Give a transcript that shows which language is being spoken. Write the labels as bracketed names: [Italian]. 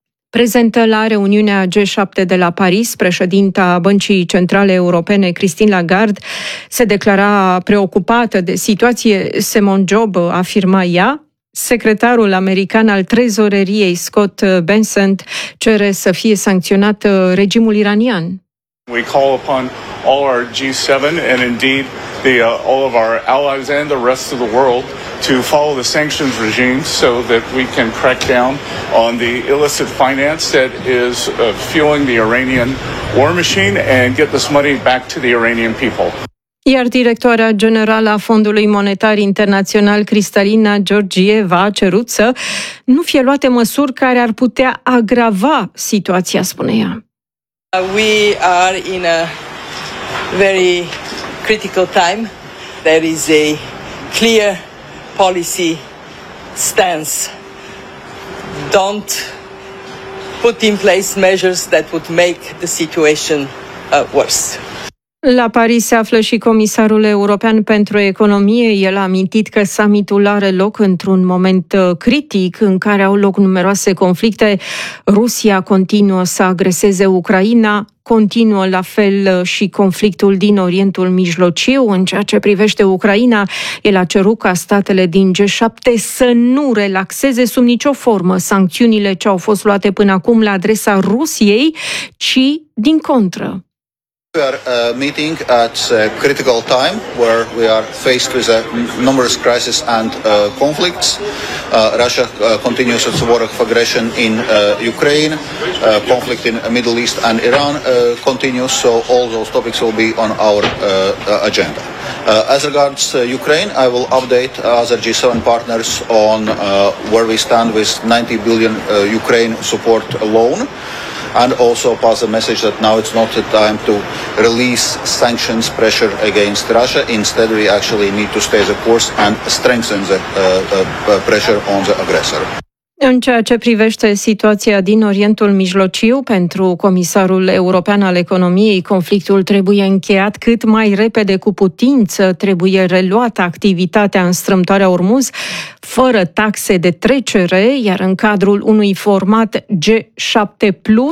[Romanian] Prezentă la reuniunea G7 de la Paris, președinta Băncii Centrale Europene, Christine Lagarde, se declara preocupată de situație. Simone Jobe, afirma ea, secretarul american al trezoreriei Scott Benson cere să fie sancționat regimul iranian. [English] We call upon all our G7 and indeed all of our allies and the rest of the world to follow the sanctions regime so that we can crack down on the illicit finance that is fueling the Iranian war machine and get this money back to the Iranian people. [Romanian] Iar directoarea generală a Fondului Monetar Internațional, Cristalina Georgieva, a cerut să nu fie luate măsuri care ar putea agrava situația, spune ea. [English] We are in a very critical time. There is a clear policy stance. Don't put in place measures that would make the situation worse. [Romanian] La Paris se află și comisarul european pentru economie. El a amintit că summitul are loc într-un moment critic în care au loc numeroase conflicte. Rusia continuă să agreseze Ucraina, continuă la fel și conflictul din Orientul Mijlociu. În ceea ce privește Ucraina, el a cerut ca statele din G7 să nu relaxeze sub nicio formă sancțiunile ce au fost luate până acum la adresa Rusiei, ci din contră. [English] We are meeting at a critical time where we are faced with a numerous crises and conflicts. Russia continues its war of aggression in Ukraine, conflict in Middle East and Iran continues, so all those topics will be on our agenda. As regards Ukraine, I will update other G7 partners on where we stand with 90 billion Ukraine support loan. And also pass a message that now it's not the time to release sanctions pressure against Russia. Instead, we actually need to stay the course and strengthen the pressure on the aggressor. [Romanian] În ceea ce privește situația din Orientul Mijlociu, pentru comisarul european al economiei, conflictul trebuie încheiat cât mai repede cu putință, trebuie reluată activitatea în strâmtoarea Ormuz, fără taxe de trecere, iar în cadrul unui format G7+,